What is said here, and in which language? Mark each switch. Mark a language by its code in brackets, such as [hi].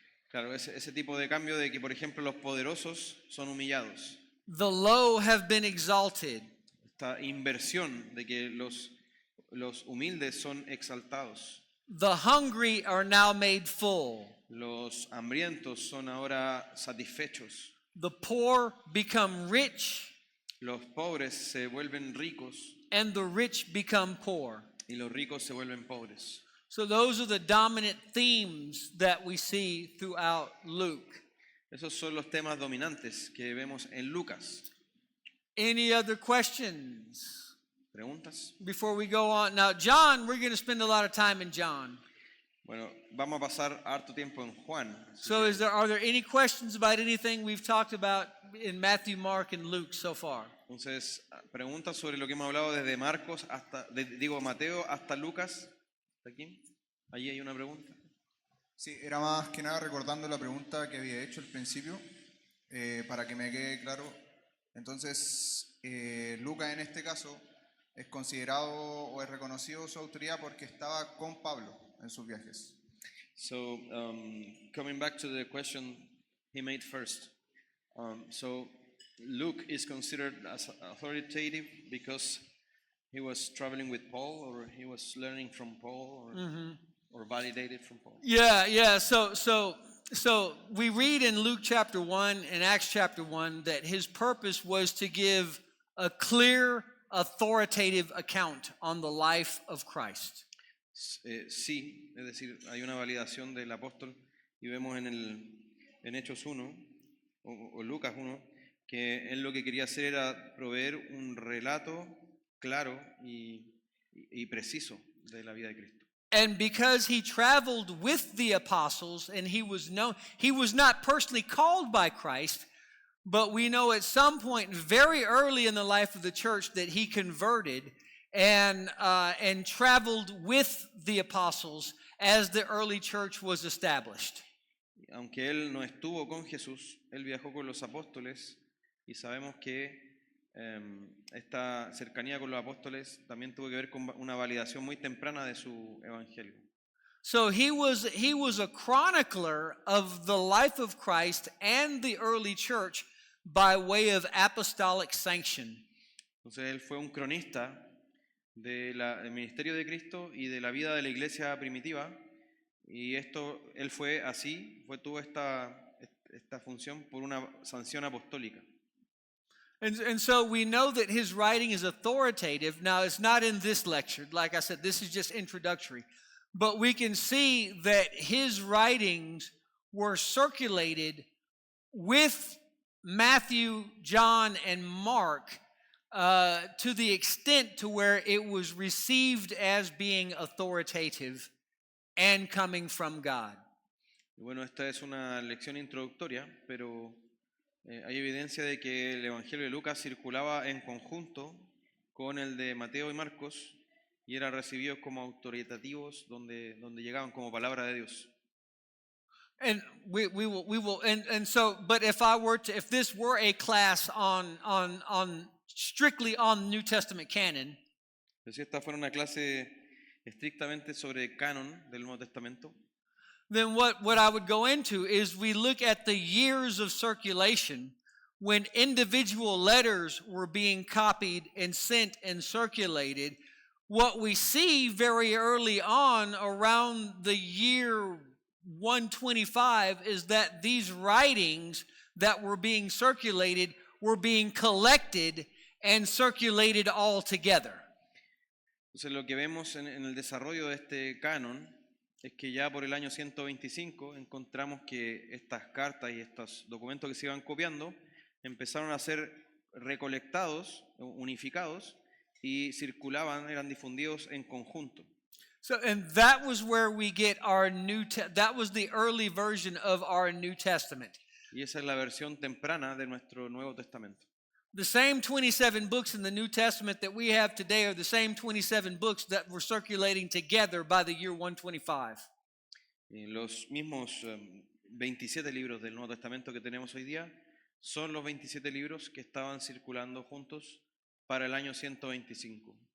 [es] Claro, ese tipo de cambio de que, por ejemplo, los poderosos son humillados. [en] The low have been exalted. [es] Esta inversión de que los humildes son exaltados. [en] The hungry are now made full. [es] Los hambrientos son ahora satisfechos. [en] The poor become rich, [es] Los pobres se vuelven ricos [en] and the rich become poor. [es] y los ricos se vuelven pobres. [en] So those are the dominant themes that we see throughout Luke. [es] Esos son los temas dominantes que vemos en Lucas. [en] Any other questions [es] ¿Preguntas? [en] before we go on? Now, John, we're going to spend a lot of time in John. [es] Bueno, vamos a pasar harto tiempo en Juan. Así [en] So [es] que, [en] are there any questions about anything we've talked about in Matthew, Mark, and Luke so far? [es] entonces, preguntas sobre lo que hemos hablado desde Marcos hasta, Mateo hasta Lucas. ¿Está aquí? Allí hay una pregunta. Sí, era más que nada recordando la pregunta que había hecho al principio, para que me quede claro. Entonces, Lucas en este caso es considerado o es reconocido su autoridad porque estaba con Pablo en sus viajes. [en] So, coming back to the question he made first. So, Luke is considered as authoritative because he was traveling with Paul, or he was learning from Paul, or validated from Paul. Yeah. So we read in Luke chapter 1 and Acts chapter 1 that his purpose was to give a clear, authoritative account on the life of Christ. [es] Sí, es decir, hay una validación del apóstol y vemos en Hechos 1 o Lucas 1 que él lo que quería hacer era proveer un relato claro y preciso de la vida de Cristo. [en] And because he traveled with the apostles and he was not personally called by Christ, but we know at some point very early in the life of the church that he converted and traveled with the apostles as the early church was established. [es] Aunque él no estuvo con Jesús, él viajó con los apóstoles y sabemos que esta cercanía con los apóstoles también tuvo que ver con una validación muy temprana de su evangelio. [en] So he was a chronicler of the life of Christ and the early church by way of apostolic sanction. [es] Entonces él fue un cronista del ministerio de Cristo y de la vida de la iglesia primitiva, y él tuvo esta función por una sanción apostólica. [en] And so we know that his writing is authoritative. Now, it's not in this lecture. Like I said, this is just introductory. But we can see that his writings were circulated with Matthew, John, and Mark to the extent to where it was received as being authoritative and coming from God. [es] Y bueno, esta es una lección introductoria, pero hay evidencia de que el Evangelio de Lucas circulaba en conjunto con el de Mateo y Marcos y eran recibidos como autoritativos donde llegaban como palabra de Dios. [en] And we will and so but if this were a class on strictly on New Testament canon, [es] Pero si esta fuera una clase estrictamente sobre el canon del Nuevo Testamento, [en] then what I would go into is we look at the years of circulation when individual letters were being copied and sent and circulated. What we see very early on around the year 125 is that these writings that were being circulated were being collected and circulated all together. [es] entonces lo que vemos en el desarrollo de este canon es que ya por el año 125 encontramos que estas cartas y estos documentos que se iban copiando empezaron a ser recolectados, unificados y circulaban, eran difundidos en conjunto. [en] So, and that was where we get our that was the early version of our New Testament. [es] Y esa es la versión temprana de nuestro Nuevo Testamento. [en] The same 27 books in the New Testament that we have today are the same 27 books that were circulating together by the year 125. [es] Y los mismos 27 libros del Nuevo Testamento que tenemos hoy día son los 27 libros que estaban circulando juntos para el año 125.